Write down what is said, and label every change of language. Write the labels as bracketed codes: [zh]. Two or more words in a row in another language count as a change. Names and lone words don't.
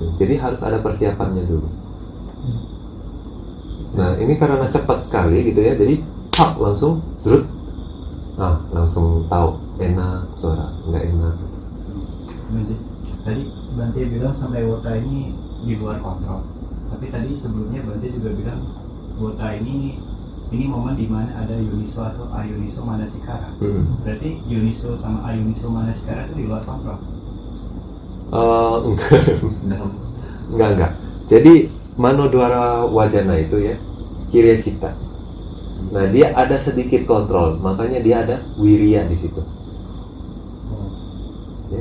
[id] Jadi harus ada persiapannya dulu. Nah, ini karena cepat sekali gitu ya, jadi langsung zrut, langsung tahu enak suara, nggak enak. Tadi Bante bilang sampai wota ini di luar kontrol. Tapi tadi sebelumnya Bante juga bilang wota ini momen di mana ada yuniso atau [pi] ayuniso manasikara. [id] Berarti yuniso sama [pi] ayuniso manasikara [id] itu di luar kontrol. Enggak. Jadi [pi] manodwara wajana [id] itu ya [pi] kirya cipta. [id] Nah, dia ada sedikit kontrol, makanya dia ada wiriya di situ. Ya.